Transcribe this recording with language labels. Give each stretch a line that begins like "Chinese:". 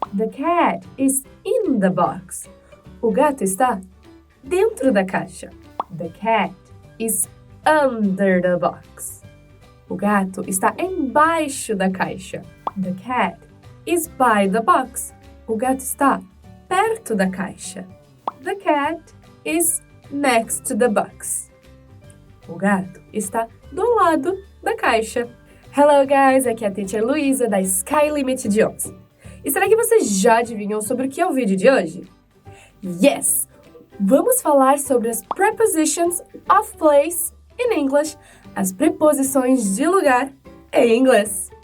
English: The cat is in the box.
Portuguese: O gato está dentro da caixa.
English: The cat is under the box.
Portuguese: O gato está embaixo da caixa.
English: The cat is by the box.
Portuguese: O gato está perto da caixa.
English: The cat is next to the box.
Portuguese: O gato está do lado da caixa.
English: Hello guys,
Portuguese: aqui é a teacher Luiza da SKYLIMIT Idiomas. E será que vocês já adivinham sobre o que é o vídeo de hoje? Yes! Vamos falar sobre as
English: prepositions of place in English,
Portuguese: as preposições de lugar em inglês.